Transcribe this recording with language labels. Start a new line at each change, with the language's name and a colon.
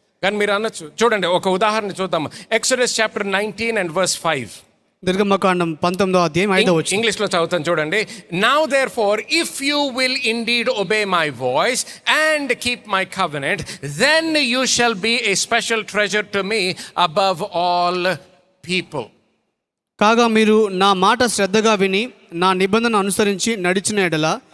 Telugu: కానీ మీరు అనొచ్చు, చూడండి ఒక ఉదాహరణ చూద్దాం.
English: Exodus chapter 19 and verse 5.
Telugu: నిర్గమకాండం 19వ అధ్యాయం 5వ వచనం. ఇంగ్లీష్లో చదువుతాను చూడండి.
English: Now therefore if you will indeed obey my voice and keep my covenant, then you shall be a special treasure to me above all people.
Telugu: కాగా మీరు నా మాట శ్రద్ధగా విని నా నిబంధన అనుసరించి నడిచిన ఎడల.